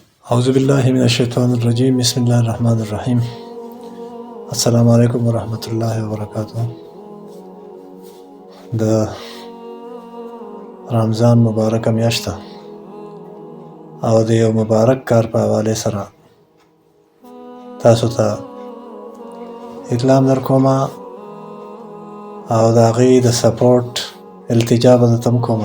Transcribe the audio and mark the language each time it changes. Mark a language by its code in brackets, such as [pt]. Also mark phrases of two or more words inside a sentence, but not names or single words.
[ar] اعوذ باللہ من الشیطان الرجیم بسم اللہ الرحمن الرحیم السلام علیکم ورحمۃ اللہ وبرکاتہ. [ps] د رمضان مبارک میاشت او د یو مبارک کار په حواله سره تاسو ته اطلاع درکوم او د هغې د سپورټ التجا به درته کوم.